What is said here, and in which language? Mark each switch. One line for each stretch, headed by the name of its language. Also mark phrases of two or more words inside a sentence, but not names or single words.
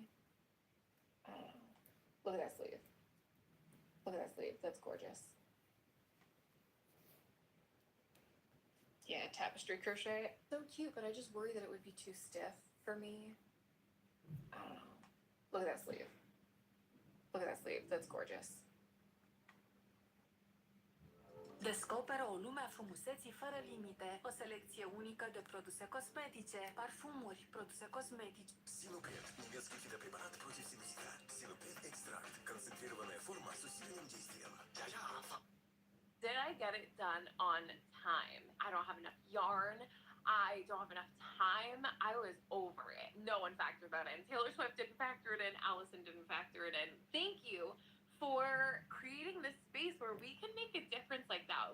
English: I don't know. Look at that sleeve. Look at that sleeve. That's gorgeous. Yeah, tapestry crochet. So cute, but I just worry that it would be too stiff for me. I don't know. Look at that sleeve. Look at that sleeve. That's gorgeous.
Romanian: Descoperă o lume a frumuseții fără limite, o selecție unică de produse cosmetice, parfumuri, produse cosmetice.
Russian: Синопред – немецкий фитопрепарат против синусита. Синопред экстракт – концентрированная форма с усиленным действием.
English: Did I get it done on time. I don't have enough yarn. I don't have enough time. I was over it. No one factored that in. Taylor Swift didn't factor it in. Allison didn't factor it in. Thank you for creating this space where we can make a difference like that.